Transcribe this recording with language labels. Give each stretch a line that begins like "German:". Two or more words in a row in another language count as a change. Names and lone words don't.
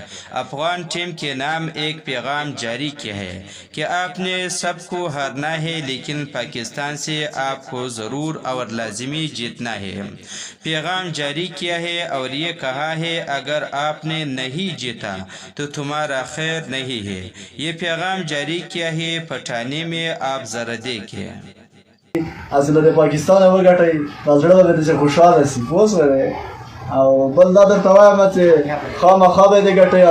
Urdu: افغان ٹیم کے نام ایک پیغام جاری کیا ہے کہ آپ نے سب کو ہارنا ہے، لیکن پاکستان سے آپ کو ضرور اور لازمی جیتنا ہے. پیغام جاری کیا ہے اور یہ کہا ہے اگر آپ نے نہیں جیتا تو تمہارا خیر نہیں ہے. یہ پیغام جاری کیا ہے پٹھانی میں، آپ ذرا دیکھیں.
Pashto: اصل د پاکستان وګټي زړه به دې خوشاله سي پوس وره او بل دا درته وایم چې خامخا به دې ګټي